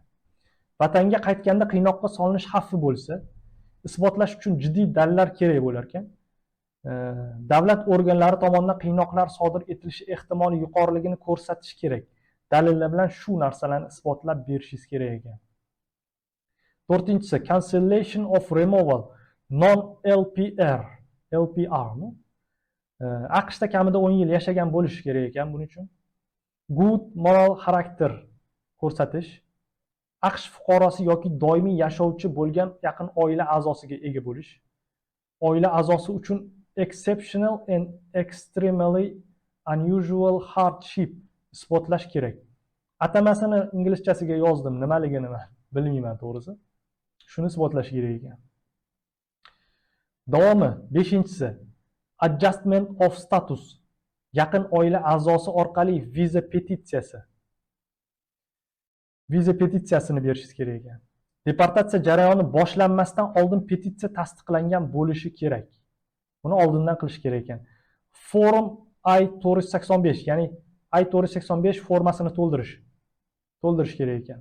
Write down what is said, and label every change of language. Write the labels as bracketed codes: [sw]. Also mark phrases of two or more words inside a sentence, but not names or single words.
[uz] Vatanga qaytganda qiynoqqa solinish xavfi bo'lsa, isbotlash uchun jiddiy dalillar kerak bo'lar ekan. Davlat organlari tomonidan qiynoqlar sodir etilishi ehtimoli yuqoriligini ko'rsatish kerak. Dalillar bilan shu narsalarni isbotlab berishingiz kerak ekan. To'rtinchisi, [en] cancellation of removal, non-LPR, LPR. [uz] AQShda kamida 10 yil yashagan bo'lish kerak ekan buning uchun. [en] Good moral [uz] xarakter ko'rsatish, AQSh fuqarosi yoki doimiy yashovchi bo'lgan yaqin oila a'zosiga ega bo'lish, oila a'zosi uchun [en] exceptional and extremely unusual hardship [uz] isbotlash kerak. Atamasini inglizchasiga yozdim, nimaligini bilmayman to'g'risi. Shuni isbotlash kerak ekan. Davomi, 5-inchisi, [en] adjustment of status, [uz] yaqin oila a'zosi orqali viza petitsiyasi. viza petitsiyasini berishingiz kerak ekan. Deportatsiya jarayoni boshlanmasdan oldin petitsiya tasdiqlangan bo'lishi kerak. Buni oldindan qilish kerak ekan. [en] Form I-485, [uz] ya'ni I-485 formasini to'ldirish kerak ekan.